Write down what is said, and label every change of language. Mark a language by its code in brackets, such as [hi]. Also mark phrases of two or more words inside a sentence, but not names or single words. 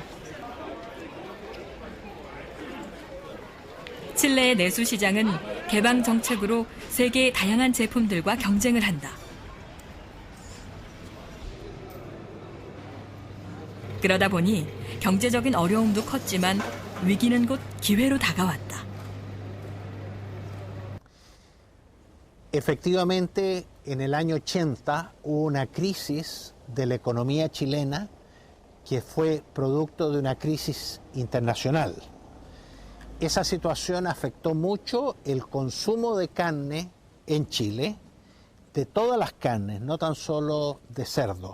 [ko] 칠레의 내수 시장은 개방 정책으로 세계의 다양한 제품들과 경쟁을 한다. 그러다 보니 경제적인 어려움도 컸지만 위기는 곧 기회로 다가왔다. [es] Efectivamente, en el año 80 hubo una crisis de la economía chilena que fue producto de una crisis internacional. Esa situación afectó mucho el consumo de carne en Chile, de todas las carnes, no tan solo de cerdo.